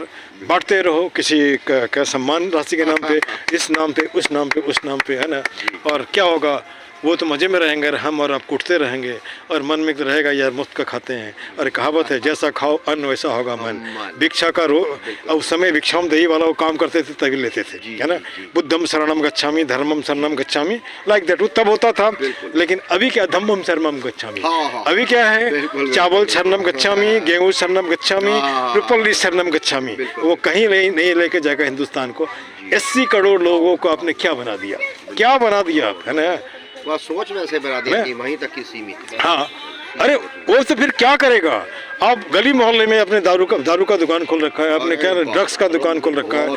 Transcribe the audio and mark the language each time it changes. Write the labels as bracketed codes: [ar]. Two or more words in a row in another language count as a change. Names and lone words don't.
[hi] बांटते रहो किसी का सम्मान राशि के नाम पे, इस नाम पे, उस नाम पे, उस नाम पे, है ना? और क्या होगा? वो तो मज़े में रहेंगे, हम और आप कूटते रहेंगे, और मन में तो रहेगा यार मुफ्त का खाते हैं। और कहावत है, जैसा खाओ अन्न वैसा होगा मन। भिक्षा का उस समय [sa] भिक्षाम देही [hi] वाला वो काम करते थे तभी लेते थे, है ना? [pi] बुद्धम शरणम गच्छामि, धर्मम शरणम गच्छामि, [en] like that. [hi] वो तब होता था, लेकिन अभी क्या? [pi] धम्मम शरणम गच्छामि। [hi] हाँ। अभी क्या है? बिल्कुल। [pi] चावल शरणम गच्छामि, गेहूँ शरणम गच्छामि, [hi] हाँ। [pi] रुपल्ली शरणम गच्छामि। [hi] बिल्कुल। वो कहीं नहीं लेके जाएगा हिंदुस्तान को। 80 करोड़ लोगों को आपने क्या बना दिया? क्या बना दिया आप, है ना? वह सोच वैसे बना दी कि वहीं तक ही सीमित है। हाँ, अरे वो तो फिर क्या करेगा? आप गली मोहल्ले में अपने दारू का दुकान खोल रखा है, आपने क्या ड्रग्स का दुकान खोल रखा है।